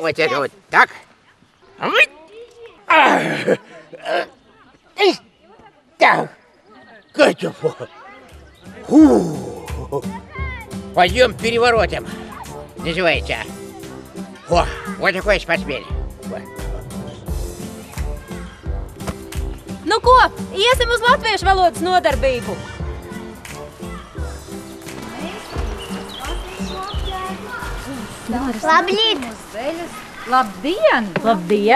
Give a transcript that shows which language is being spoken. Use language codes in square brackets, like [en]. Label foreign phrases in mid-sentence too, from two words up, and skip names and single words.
[ru] Вот это вот. Так. Так. Катя. Пойдем переворотом. Называется. О, вот такой спортсмен. [lv] Nu ko, iesim uz latviešu valodas nodarbību. Labrīt! Labdien! Labdien!